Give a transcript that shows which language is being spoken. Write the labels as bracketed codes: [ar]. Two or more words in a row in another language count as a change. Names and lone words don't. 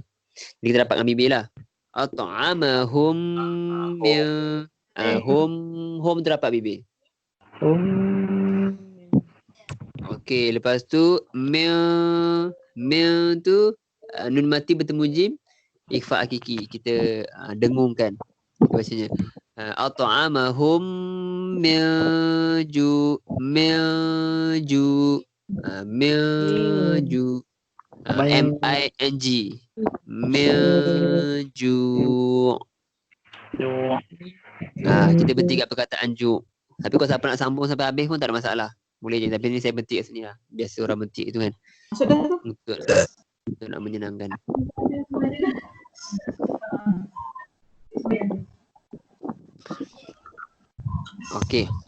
[ms] Jadi kita dapat ambil mim lah. [ar] أطعمهم من, [ms] hum terdapat bibir. Okey, lepas tu mim tu nun mati bertemu jim, ikhfa hakiki, kita dengungkan bacanya. [ar] أطعمهم من جو من جو من جو من من جو. [ms] Kita berhenti kat perkataan ju. Tapi kalau siapa nak sambung sampai habis pun tak ada masalah. Boleh je. Tapi ni saya berhenti kat sini lah. Biasa orang berhenti tu kan. Untuk nak menyenangkan. Okey.